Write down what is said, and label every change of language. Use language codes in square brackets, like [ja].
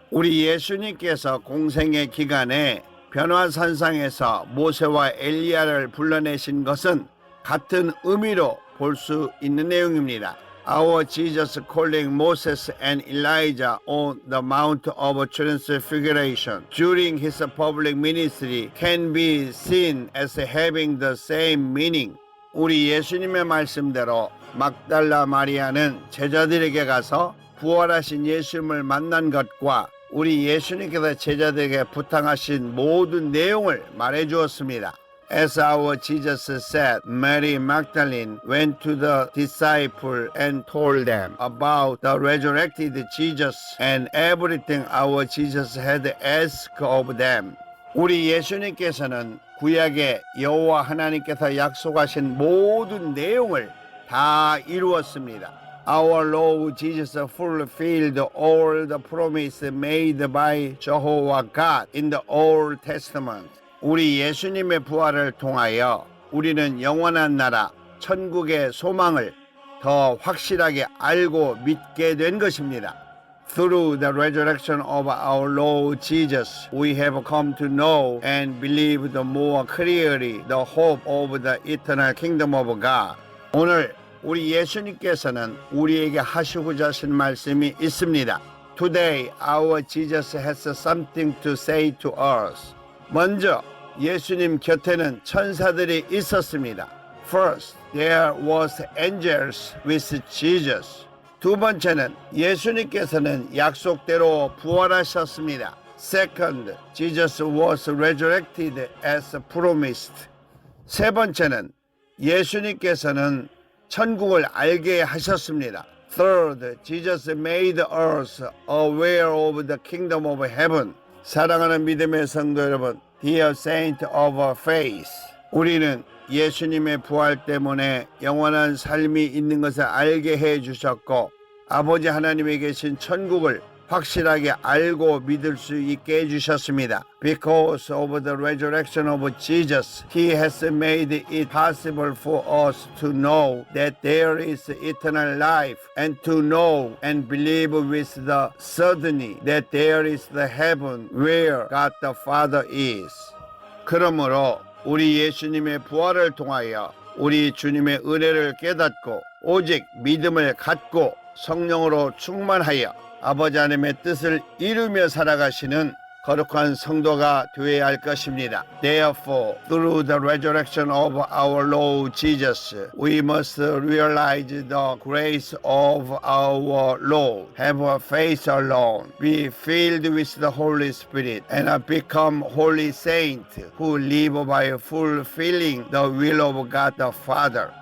[ko] 우리 예수님께서 공생의 기간에 변화산상에서 모세와 엘리야를 불러내신 것은 같은 의미로 볼 수 있는 내용입니다. [en] our Jesus calling Moses and Elijah on the Mount of Transfiguration during his public ministry can be seen as having the same meaning. [ko] 우리 예수님의 말씀대로 막달라 마리아는 제자들에게 가서 부활하신 예수님을 만난 것과 우리 예수님께서 제자들에게 부탁하신 모든 내용을 말해 주었습니다. [en] As our Jesus said, Mary Magdalene went to the disciples and told them about the resurrected Jesus and everything our Jesus had asked of them. [ko] 우리 예수님께서는 구약의 여호와 하나님께서 약속하신 모든 내용을 다 이루었습니다. [en] Our Lord Jesus fulfilled all the promise made by Jehovah God in the Old Testament. [ko] 우리 예수님의 부활을 통하여 우리는 영원한 나라, 천국의 소망을 더 확실하게 알고 믿게 된 것입니다. [en] Through the resurrection of our Lord Jesus, we have come to know and believe the more clearly the hope of the eternal kingdom of God. [ko] 오늘 우리 예수님께서는 우리에게 하시고자 하신 말씀이 있습니다. [en] Today, our Jesus has something to say to us. [ko] 먼저 예수님 곁에는 천사들이 있었습니다. [en] First, there was angels with Jesus. [ko] 두 번째는 예수님께서는 약속대로 부활하셨습니다. [en] Second, Jesus was resurrected as promised. [ko] 세 번째는 예수님께서는 천국을 알게 하셨습니다. [en] Third, Jesus made us aware of the kingdom of heaven. [ko] 사랑하는 믿음의 성도 여러분, [en] Dear Saint of Faith, [ko] 우리는 예수님의 부활 때문에 영원한 삶이 있는 것을 알게 해주셨고 아버지 하나님에 계신 천국을 확실하게 알고 믿을 수 있게 해주셨습니다. [en] Because of the resurrection of Jesus, He has made it possible for us to know that there is eternal life and to know and believe with the certainty that there is the heaven where God the Father is. [ko] 그러므로 우리 예수님의 부활을 통하여 우리 주님의 은혜를 깨닫고 오직 믿음을 갖고 성령으로 충만하여 아버지 하나님의 뜻을 이루며 살아가시는 거룩한 성도가 되어야 할 것입니다. [en] Therefore, through the resurrection of our Lord Jesus, we must realize the grace of our Lord, have a faith alone, be filled with the Holy Spirit, and become holy saints who live by fulfilling the will of God the Father.